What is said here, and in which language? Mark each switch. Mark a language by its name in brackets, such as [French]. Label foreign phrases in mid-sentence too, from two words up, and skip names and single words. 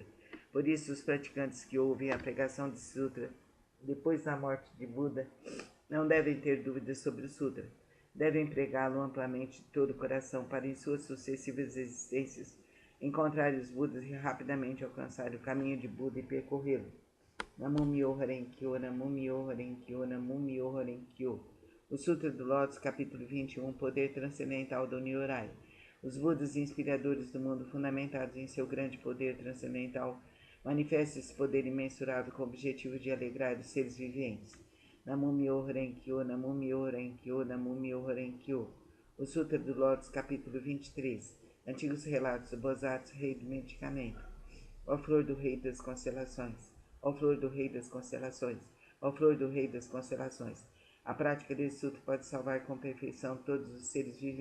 [Portuguese] Por isso, os praticantes que ouvem a pregação desse sutra depois da morte de Buda não devem ter dúvidas sobre o sutra. Devem pregá-lo amplamente de todo o coração para, em suas sucessivas existências, encontrar os Budas e rapidamente alcançar o caminho de Buda e percorrê-lo. [Japanese] 南無妙法蓮華経、南無妙法蓮華経、南無妙法蓮華経. [Portuguese] O Sutra do Lótus, capítulo 21, Poder Transcendental do Nyorai. Os Budas inspiradores do mundo, fundamentados em seu grande poder transcendental, manifestam esse poder imensurável com o objetivo de alegrar os seres viventes. [Japanese] 南無妙法蓮華経、南無妙法蓮華経、南無妙法蓮華経. [Portuguese] O Sutra do Lótus, capítulo 23. Antigos relatos do Bosatsu, rei do medicamento. Ó flor do rei das constelações. Ó flor do rei das constelações. Ó flor do rei das constelações. A prática desse sutra pode salvar com perfeição todos os seres viventes.